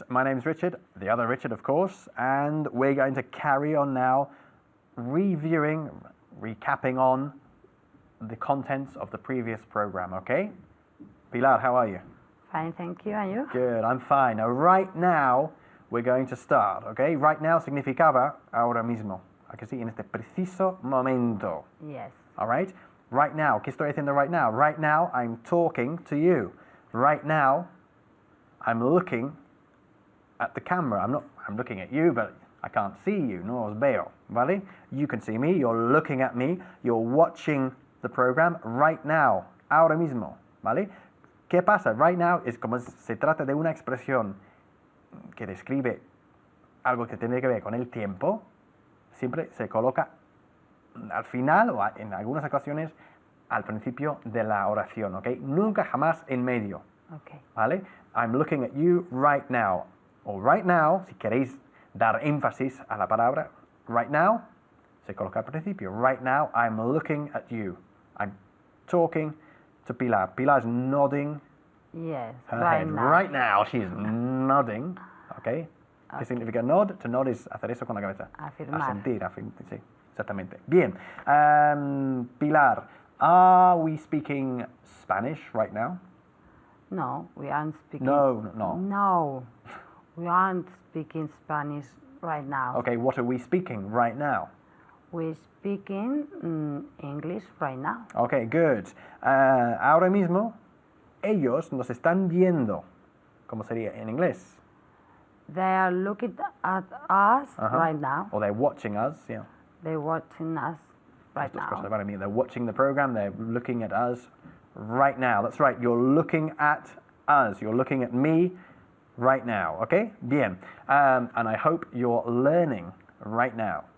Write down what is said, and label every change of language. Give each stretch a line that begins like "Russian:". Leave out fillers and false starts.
English: My name's Richard, the other Richard, of course, and we're going to carry on now recapping on the contents of the previous program, okay? Pilar, how are you? Fine, thank you. And you? Good, I'm fine. Now, right now, we're going to start, okay?
Spanish: Right now significaba ahora mismo. ¿A que sí? En este preciso momento.
English: Yes. All right? Right now.
Spanish: ¿Qué estoy haciendo right now?
English: Right now, I'm talking to you. Right now, I'm looking at the camera. I'm looking at you, but I can't see you, no os veo, ¿vale? You can see me, you're looking at me, you're watching the program right now, ahora mismo, ¿vale?
Spanish: ¿Qué pasa? Right now es como se trata de una expresión que describe algo que tiene que ver con el tiempo, siempre se coloca al final o en algunas ocasiones al principio de la oración, ¿ok? Nunca jamás en medio,
English: Okay.
Spanish: ¿vale? I'm looking at you right now. O right now, si queréis dar énfasis a la palabra, right now, se coloca al principio.
English: Right now, I'm looking at you. I'm talking to Pilar. Pilar's nodding Yes. her Right head. now. Right now, she's nodding. ¿Ok? ¿Qué significa nod?
Spanish: To nod es hacer eso con la cabeza. Afirmar. Asentir, sí, exactamente. Bien.
English: Pilar, are we speaking Spanish right now? No, we aren't speaking. No. No, we aren't speaking Spanish right now. Okay, what are we speaking right now? We're speaking English right now. Okay, good.
Spanish: Ahora mismo, ellos nos están viendo. ¿Cómo sería en inglés?
English: They are looking at us right now. Or they're watching us, yeah. They're watching us right
Spanish: Estas cosas
English: now. para mí. They're watching the program, they're looking at us right now. That's right, you're looking at us. You're looking at me right now, ¿ok? Bien. And I hope you're learning right now.